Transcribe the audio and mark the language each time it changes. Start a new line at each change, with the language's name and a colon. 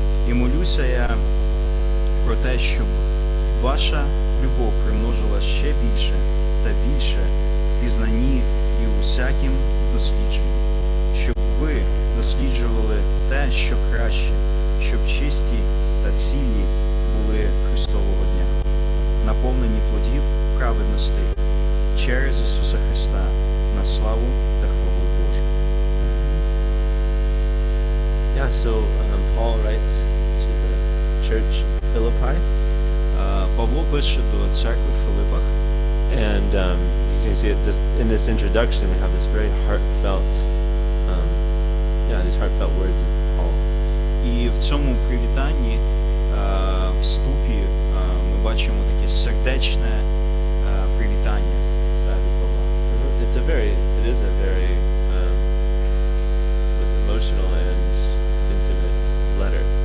Ukrainian: І молюся я про те, щоб ваша любов примножила ще більше та більше в пізнанні і у всякім дослідженні, щоб ви досліджували те, що краще, щоб чисті та цілі були Христового дня, наповнені плодів праведності через Ісуса Христа на славу та хвалу Божу.
English: Yeah, so Paul writes to the church Philippi.
Ukrainian: Павло пише до церкви в Филипах.
English: And you can see it just in this introduction, we have this very heartfelt, these heartfelt words of Paul.
Ukrainian: І в цьому привітанні, вступі, ми бачимо таке сердечне привітання від Павла.
English: It is a very was emotional and intimate letter.